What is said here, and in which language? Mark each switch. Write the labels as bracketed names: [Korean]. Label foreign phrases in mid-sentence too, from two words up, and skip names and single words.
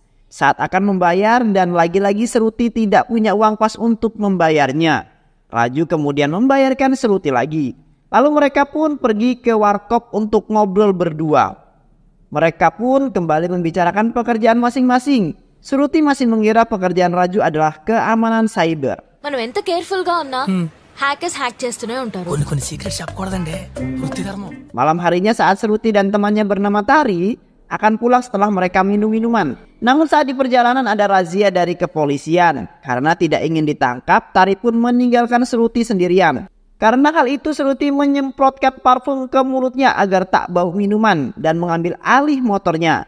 [Indonesian] Saat akan membayar dan lagi-lagi Sruti tidak punya uang pas untuk membayarnya. Raju kemudian membayarkan Sruti lagi. Lalu mereka pun pergi ke warkop untuk ngobrol berdua. Mereka pun kembali membicarakan pekerjaan masing-masing. Sruti masih mengira pekerjaan Raju adalah keamanan cyber. [Telugu] మనం ఎంత కేర్ఫుల్ గా ఉన్నా [English] hackers hack [Telugu] చేస్తూనే ఉంటారు. కొన్ని సీక్రెట్స్ చెప్పకూడదండి. వృత్తి ధర్మం. [Indonesian] Malam harinya saat Sruti dan temannya bernama Tari akan pulang setelah mereka minum minuman. Namun saat di perjalanan ada razia dari kepolisian. Karena tidak ingin ditangkap, Tari pun meninggalkan Sruti sendirian. Karena hal itu Sruti menyemprotkan parfum ke mulutnya agar tak bau minuman dan mengambil alih motornya.